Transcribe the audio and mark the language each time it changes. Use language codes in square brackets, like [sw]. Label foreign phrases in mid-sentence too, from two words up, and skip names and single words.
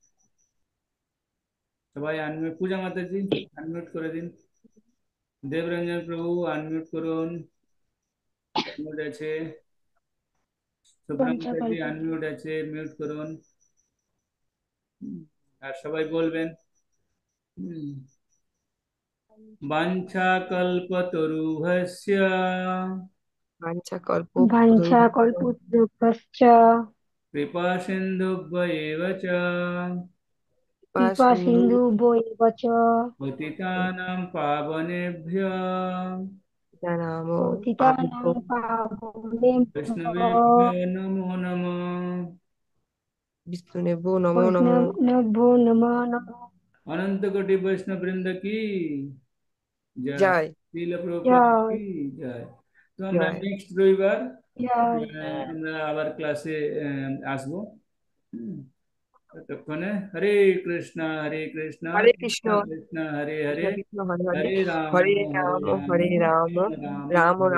[bn] সবাই আনমিউট, পূজা মাতাজি আনমিউট করে দিন, দেবরঞ্জন প্রভু আনমিউট করুন, মিউট আছে, শুভ্রা মাতাজি আনমিউট আছে, মিউট করুন। আর সবাই বলবেন। হুম। [sa] वाञ्छाकल्पतरुभ्यश्च বাঞ্ছা কল্প वाञ्छाकल्पतरुभ्यश्च कृपासिन्धुभ्येव च সিন্ধু कृपासिन्धुभ्यो एव च पतितानां पावनेभ्यो নাম पतितानां পাবনেভ্यो पावनेभ्यो वैष्णवेभ्यो नमो नमः। বিষ্ণুনেভ্যো নমো নমো। वैष्णवेभ्यो नमो नमः। [hi] अनंत कोटि वैष्णव वृंद की जय, [bn] জয় [hi] श्रील प्रभुपाद जय की जय। [bn] তো আমরা জয়। নেক্সট রবিবার [hi] जय [bn] আমরা আবার ক্লাসে আসবো। হুম, ততক্ষণে [sa] হরে কৃষ্ণ হরে কৃষ্ণ, কৃষ্ণ কৃষ্ণ হরে হরে, কৃষ্ণ কৃষ্ণ হরে হরে, হরে রাম হরে হরে রাম রাম হরে রাম, রাম রাম রাম